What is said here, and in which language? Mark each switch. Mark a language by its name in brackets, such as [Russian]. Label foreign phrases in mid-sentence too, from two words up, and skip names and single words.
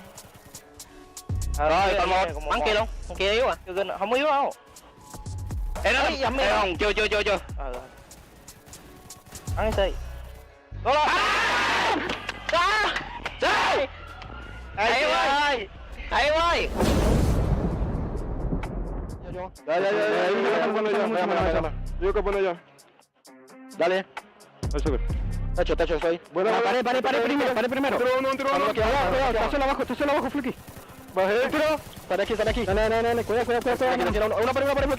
[Vietnamese] Rồi còn một. Bắn kia luôn. Con kia yếu à? Không yếu đâu. Ê nó không, chưa. Bắn Si. Go lên. Trời. Hay ơi. [Spanish] Yo que pone ya. Dale. Ahí sube. Techo, estoy. Bueno, Pare primero. Tiro uno. Cuidado, está solo abajo, Fluky. Bajé. Tiro. Están aquí. Dale, cuidado. Una para Fluky.